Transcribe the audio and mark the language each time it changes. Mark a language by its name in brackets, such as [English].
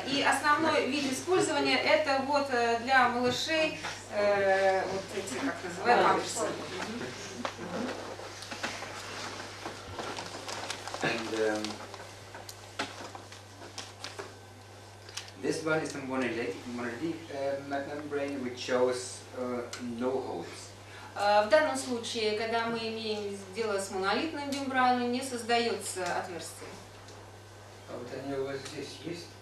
[Russian] И основной вид использования это вот для малышей вот эти, как называют, памперсы. [English] And this one is the monolithic membrane, which shows no holes. [Russian] В данном случае, когда мы имеем дело с монолитной мембраной, не создается отверстие. А вот они у вас здесь есть?